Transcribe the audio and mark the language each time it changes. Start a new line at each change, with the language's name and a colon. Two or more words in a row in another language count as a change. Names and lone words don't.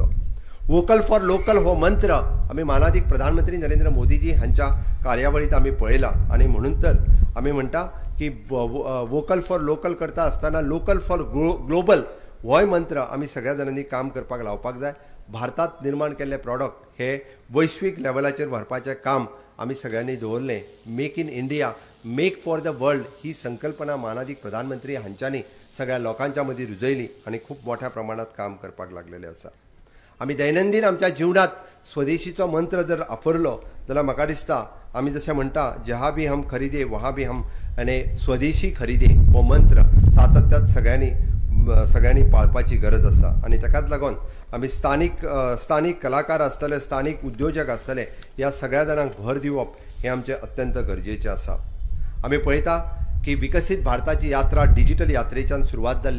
English: vocal for local
Konkani: हो मंत्र आमी माननीय प्रधानमंत्री नरेंद्र मोदीजी हांच्या कार्यावळींत आमी पळयला आनी म्हणून तर आमी म्हणटा की
English: vocal for local
Konkani: करता आसतना
English: local for global
Konkani: होय मंत्र आमी सगळ्या जाणांनी काम करपाक लावपाक जाय. भारतात निर्माण केल्ले प्रॉडक्ट हे वैश्वीक लेवलाचेर व्हरपाचें काम आमी सगळ्यांनी दवरलें.
English: make in India, make for the world
Konkani: ही संकल्पना मानादीक प्रधानमंत्री हांच्यांनी सगळ्या लोकांच्या मदीं रुजयली आनी खूब मोठ्या प्रमाणात काम करपाक लागलेले आसा. आमी दैनंदीन आमच्या जिवनात स्वदेशीचो मंत्र जर आफरलो जाल्यार म्हाका दिसता आमी जशें म्हणटा
Hindi: जहाँ भी हम खरीदे वहाँ भी हम
Konkani: आनी
Hindi: स्वदेशी खरीदे
Konkani: हो मंत्र सातत्यात सगळ्यांनी पाळपाची गरज आसा. आनी ताकाच लागून आमी स्थानीक कलाकार आसतले, स्थानीक उद्योजक आसतले, ह्या सगळ्या जाणांक भर दिवप हें आमचें अत्यंत गरजेचें आसा. आमी पळयता की विकसीत भारताची यात्रा डिजिटल यात्रेच्यान सुरवात जाल्ले.